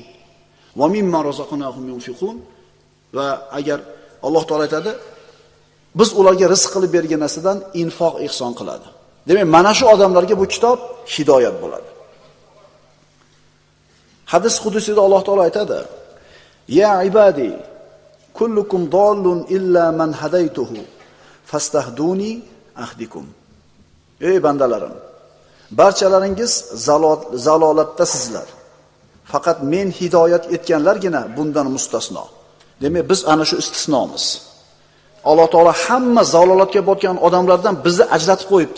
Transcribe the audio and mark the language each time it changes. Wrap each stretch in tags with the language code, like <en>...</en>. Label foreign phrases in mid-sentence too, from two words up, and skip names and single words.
<ar>ومما رزقناهم ينفقون.</ar> <uz>Va agar Alloh taolo aytadi, biz ularga rizq qilib bergan narsadan infoq ihson qiladi. Demak, mana shu odamlarga bu kitob hidoyat bo'ladi. Hadis qudusida Alloh taolo aytadi:</uz> <ar>"يا عبادي كلكم ضال إلا من هديته فاستهدوني أهدكم."</ar> <uz>Ey bandalarim, barchalaringiz zalolatdasizlar. Faqat men hidoyat etganlargina bundan mustasno. Demak, biz ana shu istisnomiz. Alloh taolo hamma zalolatga botgan odamlardan bizni ajratib qo'yibdi.</uz>